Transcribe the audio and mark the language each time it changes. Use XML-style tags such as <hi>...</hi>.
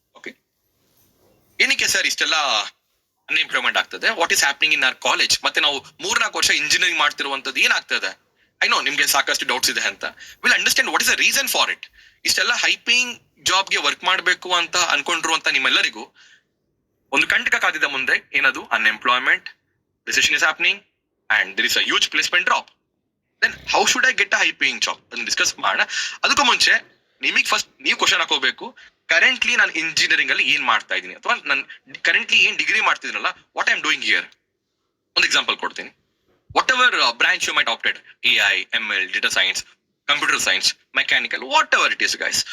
<kn>Okay, ಏನಕ್ಕೆ sir ಇಷ್ಟೆಲ್ಲ unemployment ಆಗ್ತದೆ?</kn> <en>What is happening in our college?</en> <kn>ಮತ್ತೆ ನಾವು 3-4 ವರ್ಷ ಇಂಜಿನಿಯರಿಂಗ್ ಮಾಡ್ತಿರುವಂತದ್ದು ಏನಾಗ್ತದೆ?</kn> <en>I know</en> <kn>ನಿಮ್ಗೆ ಸಾಕಷ್ಟು ಡೌಟ್ಸ್ ಇದೆ ಅಂತ.</kn> <en>Will understand what is the reason for it.</en> <kn>ಇಷ್ಟೆಲ್ಲ ಹೈಪಿಂಗ್ ಜಾಬ್ಗೆ ವರ್ಕ್ ಮಾಡಬೇಕು ಅಂತ ಅನ್ಕೊಂಡಿರುವಂತ ನಿಮ್ಮೆಲ್ಲರಿಗೂ ಒಂದು ಕಂಟಕ ಕಾದಿದ ಮುಂದೆ ಏನದು?</kn> <en>Unemployment, recession is happening, and there is a huge placement drop. Then how should I get a high paying job?</en> <kn>ಅದನ್ನ ಡಿಸ್ಕಸ್ ಮಾಡೋಣ. ಅದಕ್ಕೂ ಮುಂಚೆ ನಿಮಗೆ ಫಸ್ಟ್ ನೀವು ಕ್ವಶನ್ ಹಾಕೋಬೇಕು, ಕರೆಂಟ್ಲಿ ನಾನು ಇಂಜಿನಿಯರಿಂಗ್ ಅಲ್ಲಿ ಏನ್ ಮಾಡ್ತಾ ಇದ್ದೀನಿ, ಅಥವಾ ನಾನು ಕರೆಂಟ್ಲಿ ಏನ್ degree ಮಾಡ್ತಿದ್ದೀನಲ್ಲ,</kn> <en>What I am doing here.</en> <kn>ಒಂದು ಎಕ್ಸಾಂಪಲ್ ಕೊಡ್ತೀನಿ.</kn> <en>Whatever branch you might opted, AI, ML, data science, computer science, mechanical, whatever it is guys.</en>